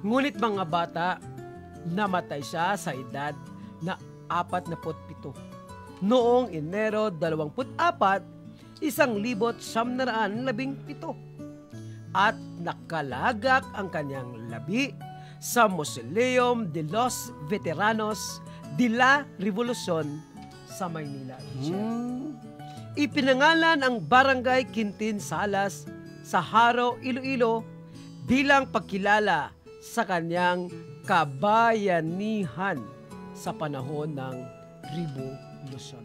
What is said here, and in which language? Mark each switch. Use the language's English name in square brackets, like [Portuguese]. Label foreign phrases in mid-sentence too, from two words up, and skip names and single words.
[Filipino] Ngunit mga bata, namatay siya sa edad na 47. Noong Enero 24, 1917. At nakalagak ang kanyang labi sa Mausoleum de los Veteranos de la Revolución sa Maynila. Ipinangalan ang Barangay Quintin Salas sa Haro, Iloilo bilang pagkilala sa kanyang kabayanihan sa panahon ng Revolution.